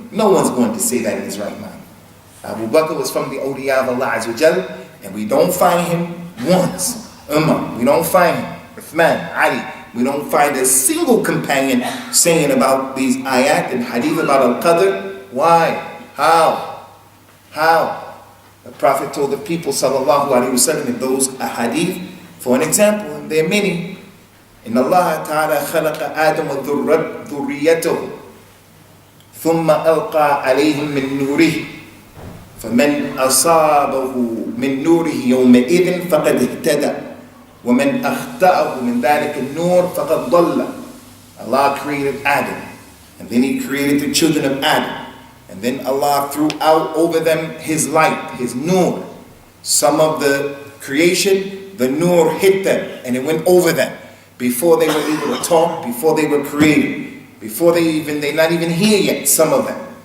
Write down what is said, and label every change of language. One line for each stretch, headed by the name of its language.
English: No one's going to say that in his right mind. Abu Bakr was from the awliya of Allah Azza wa Jal, and we don't find him once. Imam, we don't find him. Uthman, Ali, we don't find a single companion saying about these ayat and hadith about al-Qadr. Why? How? How? The Prophet told the people sallallahu alayhi wa sallam in those ahadith, for an example, and there are many,
Arabic: إن الله تعالى خلق آدم وذريته ثم ألقى عليهم من نوره فمن أصابه من نوره يومئذ فقد اهتدى ومن أخطأه من ذلك النور فقد ضل.
English: Allah created Adam, and then he created the children of Adam, and then Allah threw out over them his light, his nur. Some of the creation, the nur hit them and it went over them. Before they were able to talk, before they were created, they're not even here yet, some of them.